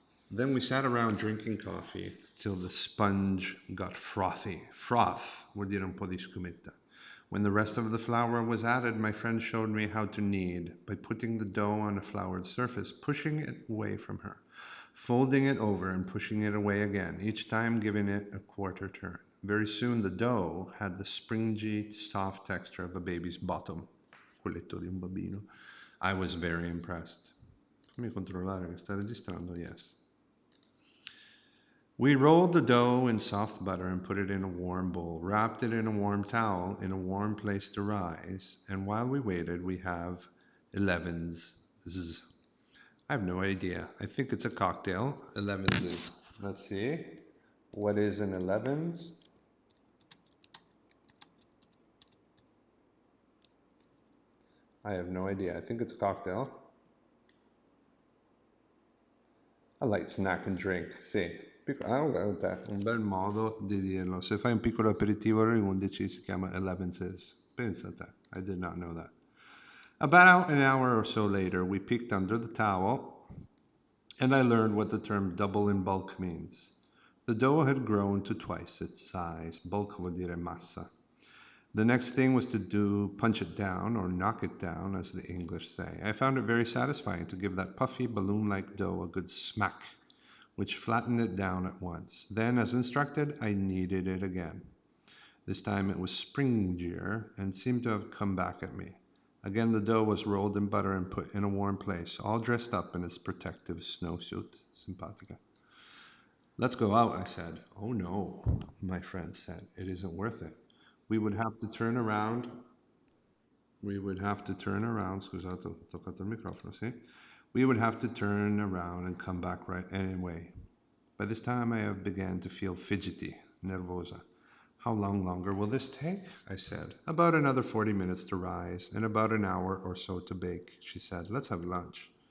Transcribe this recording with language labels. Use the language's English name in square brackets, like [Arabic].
[English] Then we sat around drinking coffee till the sponge got frothy. [Italian] Froth vuol dire un po' di scumetta. [English] When the rest of the flour was added, my friend showed me how to knead by putting the dough on a floured surface, pushing it away from her, folding it over and pushing it away again, each time giving it a quarter turn. Very soon the dough had the springy, soft texture of a baby's bottom. [Italian] Colletto di un bambino. [English] I was very impressed. [Italian] Fammi controllare, mi sta registrando? [English] Yes. We rolled the dough in soft butter and put it in a warm bowl, wrapped it in a warm towel in a warm place to rise, and while we waited, we have 11's. I have no idea. I think it's a cocktail. 11's is. Let's see. What is an 11's? I have no idea. I think it's a cocktail. A light snack and drink, sì. [Italian] Guarda, un bel modo di dirlo. Se fai un piccolo aperitivo alle 11 si chiama 11's. Pensa a te. [English] I did not know that. About an hour or so later, we peeked under the towel, and I learned what the term double in bulk means. The dough had grown to twice its size. [Italian] Bulk vuol dire massa. [English] The next thing was to do punch it down or knock it down, as the English say. I found it very satisfying to give that puffy balloon-like dough a good smack, which flattened it down at once. Then, as instructed, I kneaded it again. This time it was springier and seemed to have come back at me. Again the dough was rolled in butter and put in a warm place, all dressed up in its protective snowsuit. Simpatica. Let's go out, I said. Oh no, my friend said. It isn't worth it. We would have to turn around. We would have to turn around. [Italian] Scusate, ho toccato il microfono, sì? [English] We would have to turn around and come back right anyway. By this time I have began to feel fidgety, nervosa. How long longer will this take? I said. About another 40 minutes to rise, and about an hour or so to bake, she said. Let's have lunch.